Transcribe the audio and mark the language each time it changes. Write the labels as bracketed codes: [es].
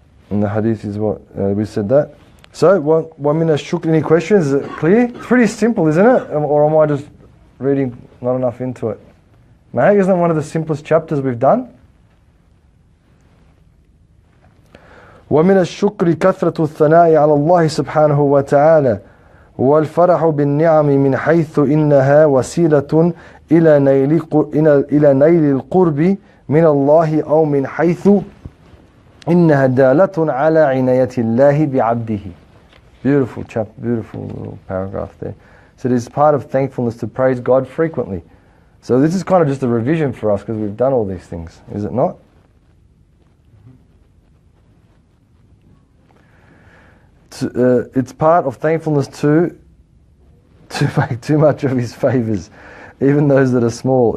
[en] And the hadith is what we said that. So, one minute shukr. Any questions? Is it clear? It's pretty simple, isn't it? Or am I just reading not enough into it? Mate, isn't it one of the simplest chapters we've done? [ar] ومن الشكر كثرة الثناء على الله سبحانه وتعالى والفرح بالنعم من حيث إنها وسيلة إلى نيل القرب من الله أو من حيث إنها دالة على عناية الله بعبده. [en] Beautiful chapter, beautiful little paragraph there. So it is part of thankfulness to praise God frequently. So this is kind of just a revision for us because we've done all these things, is it not? It's part of thankfulness to make too much of His favours, even those that are small.